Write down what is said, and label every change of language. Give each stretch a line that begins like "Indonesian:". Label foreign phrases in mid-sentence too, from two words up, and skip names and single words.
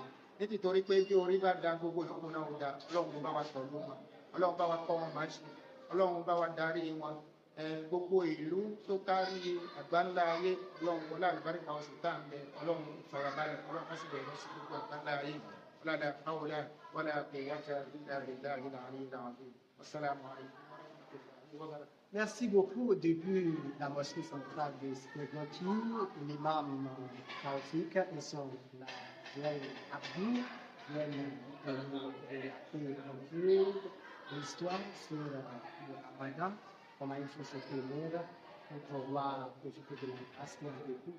Yoruba: Nítorí pé bí orí bá da gbogbo ìlú náà da, ọlọ́run bá wa pẹ̀lú wọn, ọlọ́run bá wa kọ́ wọn máa ṣe, ọlọ́run bá wa darí wọn. Gbogbo ìlú tó kárí àgbáńlá ayé ọlọ́run wọlé àlùbáríkà oṣù tá à ń bẹ, ọlọ́run farabalẹ̀, ọlọ́run má sì bẹ̀rẹ̀ sí gbogbo àgbáńlá ayé.
Arabic: ولا حول ولا قوة إلا بالله العلي العظيم. والسلام عليكم ورحمة الله وبركاته.
French: Merci beaucoup. Au début, la mosquée centrale de Skegoti, l'imam Taoufik et son frère Abdou viennent relater l'histoire sur le Ramadan, comment il faut se tenir pour pouvoir profiter de la grâce qu'il y a beaucoup.